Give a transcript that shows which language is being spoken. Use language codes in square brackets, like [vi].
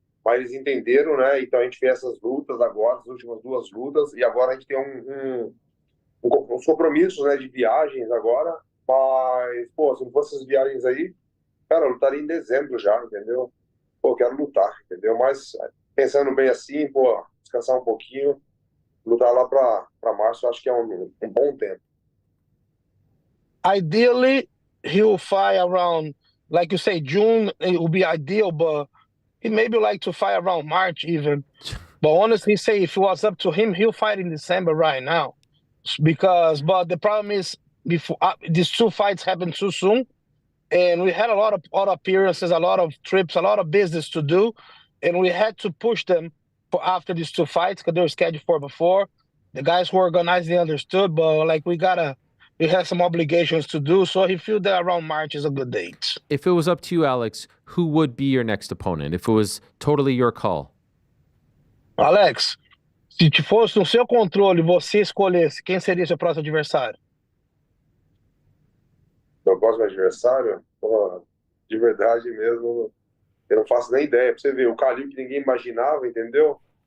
[pt] Mas eles entenderam, né? Então a gente fez essas lutas agora, as últimas 2 lutas, e agora a gente tem uns compromissos, né, de viagens agora. Mas, pô, se não fossem essas viagens aí, cara, eu lutaria em dezembro já, entendeu? Pô, eu quero lutar, entendeu? Mas pensando bem assim, pô, descansar um pouquinho, lutar lá pra março, eu acho que é um bom tempo. [en] Ideally, he'll fight around, like you say, June. It would be ideal, but he maybe like to fight around March even. But honestly, say if it was up to him, he'll fight in December right now. But the problem is, before these 2 fights happened too soon, and we had a lot of appearances, a lot of trips, a lot of business to do, and we had to push them for after these 2 fights because they were scheduled for before. The guys who organized, they understood, but like we have some obligations to do, so he feel that around March is a good date. If it was up to you, Alex, who would be your next opponent? If it was totally your call. [pt] Alex, se fosse no seu controle, você escolhesse, quem seria seu próximo adversário? Meu próximo adversário? Pô, de verdade mesmo, eu não faço nem ideia. Pra você ver, o Khalil que ninguém imaginava, entendeu?